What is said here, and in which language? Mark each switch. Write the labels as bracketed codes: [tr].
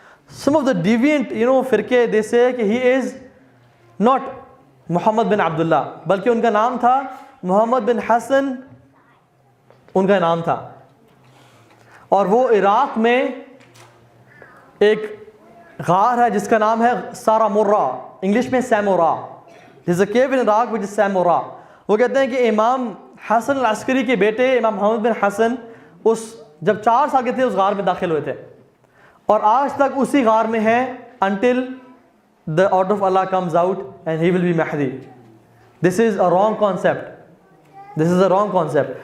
[en] Some of the deviant, [ur] فرقے [en] they say [ur] کہ [en] he is not [ur] محمد بن عبداللہ, بلکہ ان کا نام تھا محمد بن حسن, ان کا نام تھا. اور وہ عراق میں ایک غار ہے جس کا نام ہے سارامورا, انگلش میں سیمورا. [en] There's a cave in Iraq which is سیمورا. [ur] وہ کہتے ہیں کہ امام حسن العسکری کے بیٹے امام محمد بن حسن جب 4 سال کے تھے اس غار میں داخل ہوئے تھے, اور آج تک اسی غار میں ہیں [en] until the order of Allah comes out and he will be Mahdi. This is a wrong concept. This is a wrong concept.